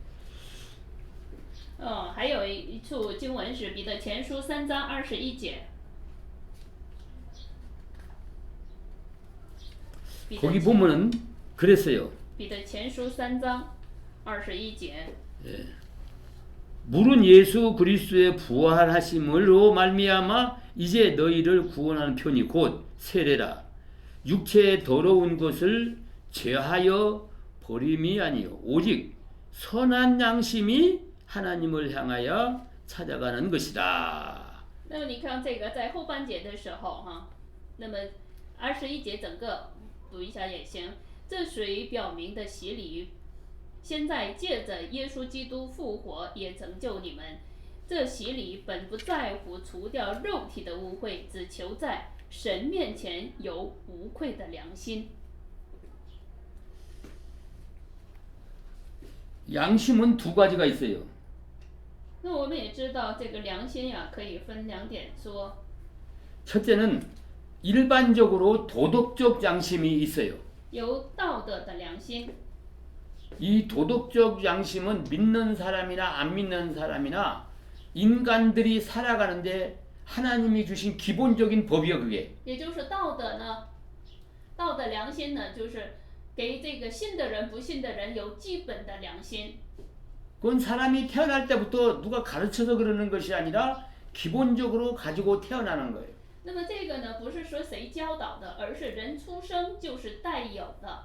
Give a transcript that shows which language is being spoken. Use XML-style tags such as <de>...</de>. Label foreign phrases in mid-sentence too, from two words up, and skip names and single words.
<zh>还有一处经文是彼得前书3章21节。</zh> <ko>거기 보면은 그랬어요.</ko> <zh>彼得前书3章21节。</zh> <ko>물은 예수 그리스도의 부활하심으로 말미암아 이제 너희를 구원하는 편이 곧 세례라. 육체의 더러운 것을 제하여 버림이 아니요 오직 선한 양심이 하나님을 향하여 찾아가는 것이다.</ko> <zh>那么你看这个在后半节的时候哈，那么21节整个读一下也行。这水表明的洗礼，现在借着耶稣基督复活也成就你们。这洗礼本不在乎除掉肉体的污秽，只求在神面前有无愧的良心。</zh> <ko>양심은 두 가지가 있어요.</ko> <zh>那我们也知道这个良心呀，可以分两点说。</zh> <ko>첫째는 일반적으로 도덕적 양심이 있어요.</ko> <zh>有道德的良心。</zh> <ko>이 도덕적 양심은 믿는 사람이나 안 믿는 사람이나 인간들이 살아가는데 하나님이 주신 기본적인 법이요 그게.</ko> <zh>也就是道德呢，道德良心呢，就是给这个信的人、不信的人有基本的良心。</zh> <ko>그건 사람이 태어날 때부터 누가 가르쳐서 그러는 것이 아니라 기본적으로 가지고 태어나는 거예요.</ko> <zh>那么这个呢，不是说谁教导的，而是人出生就是带有的。</zh>